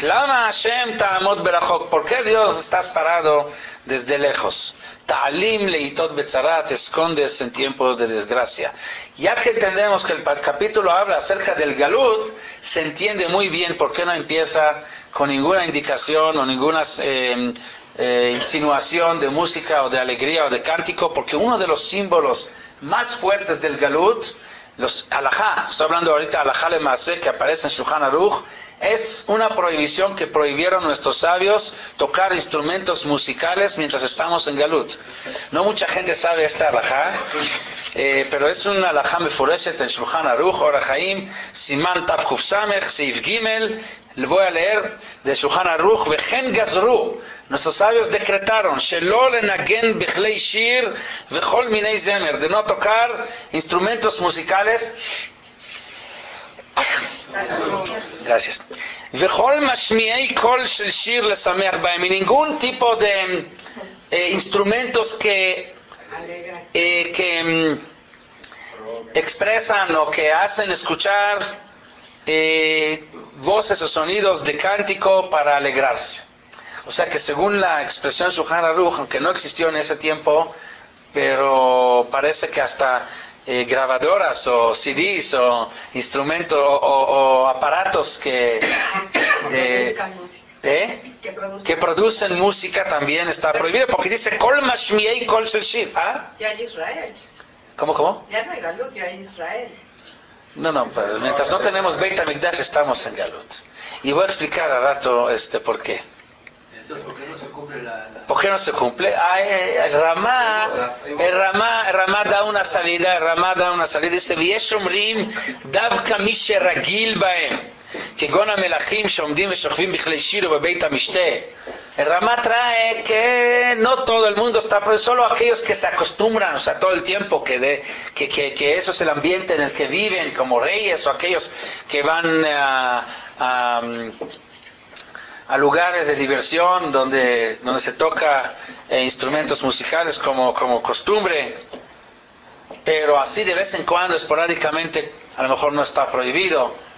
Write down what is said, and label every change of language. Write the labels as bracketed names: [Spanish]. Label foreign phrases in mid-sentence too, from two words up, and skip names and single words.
[Hebrew] למה ה' תעמוד ברחוק. [Spanish] ¿Por qué, Dios, estás parado desde lejos? [Hebrew] תעלים לעתות בצרה, [Spanish] te escondes en tiempos de desgracia. Ya que entendemos que el capítulo habla acerca del Galut, se entiende muy bien por qué no empieza con ninguna indicación o ninguna insinuación de música o de alegría o de cántico, porque uno de los símbolos más fuertes del Galut, los halajá, estoy hablando ahorita [Hebrew] הלכה למעשה, [Spanish] que aparece en Shulchan Aruch, es una prohibición que prohibieron nuestros sabios, tocar instrumentos musicales mientras estamos en Galut. No mucha gente sabe esta halajá, pero es una [Hebrew] הלכה מפורשת [Spanish] en Shulchan Aruch, Or HaChaim, [Hebrew] סימן תו קוף סמך, סעיף גימל. [Spanish] Le voy a leer de Shulchan Aruch, [Hebrew] וכן גזרו. [Spanish] Nuestros sabios decretaron, [Hebrew] שלא לנגן בכלי שיר וכל מיני זמר, [Spanish] de no tocar instrumentos musicales. Gracias. [Hebrew] וכל משמיעי קול של שיר לשמח בהם, [Spanish] y ningún tipo de instrumentos que expresan o que hacen escuchar voces o sonidos de cántico para alegrarse. O sea que según la expresión Shulchan Aruch, aunque no existió en ese tiempo, pero parece que hasta grabadoras o CDs o instrumentos o aparatos que producen música también está prohibido, porque dice [Hebrew] כל משמיעי קול של שיר. [Spanish] ¿Ah? Ya en Israel. ¿Cómo? Ya no hay Galut, ya en Israel. No, pues, mientras no tenemos Beit HaMikdash estamos en Galut. Y voy a explicar a rato por qué. Entonces, ¿por qué no se cumple ¿Por qué no se cumple? El Ramá da una salida, dice, [Hebrew] ויש אומרים דווקא מי שרגיל בהם כגון המלכים שעומדים ושוכבים בכלי שיר ובבית המשתה. [Spanish] El Ramá trae que no todo el mundo está, pero solo aquellos que se acostumbran, o sea, todo el tiempo, que eso es el ambiente en el que viven, como reyes, o aquellos que van a lugares de diversión donde se toca instrumentos musicales como costumbre, pero así de vez en cuando, esporádicamente, a lo mejor no está prohibido.